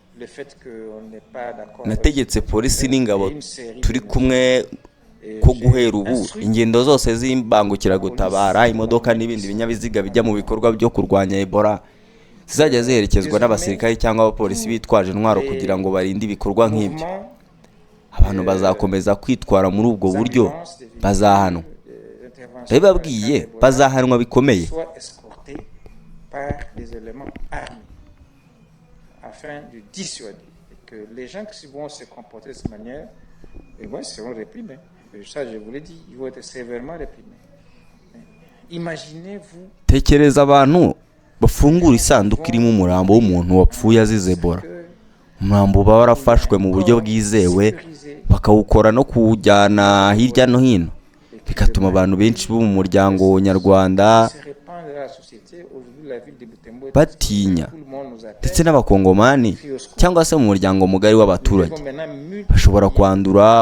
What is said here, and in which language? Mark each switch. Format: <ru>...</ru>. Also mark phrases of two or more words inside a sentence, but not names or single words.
<rw>Nategetse polisi n'ingabo turi kumwe ko guhera ubu ingendo zose z'imbangukira gutabara, imodoka n'ibindi binyabiziga bijya mu bikorwa byo kurwanya Ebola zizajya ziherekezwa n'abasirikare cyangwa abapolisi bitwaje intwaro kugira ngo barinde ibikorwa nk'ibyo. Abantu bazakomeza kwitwara muri ubwo buryo bazahanwa. Ndababwiye bazahanwa bikomeye.</rw> <fr>Afin de dissuader que les gens qui vont se comporter de cette manière, seront réprimés. Ça, je vous l'ai dit, ils vont être sévèrement réprimés. Imaginez-vous.</fr> <rw>Tekereza abantu bafungura isanduku irimo umurambo w'umuntu wapfuye azize Ebola. Umurambo uba warafashwe mu buryo bwizewe, bakawukora no kuwujyana hirya no hino, bigatuma abantu benshi bo mu muryango nyarwanda batinya, ndetse n'abakongomani cyangwa se mu muryango mugari w'abaturage bashobora kwandura.</rw>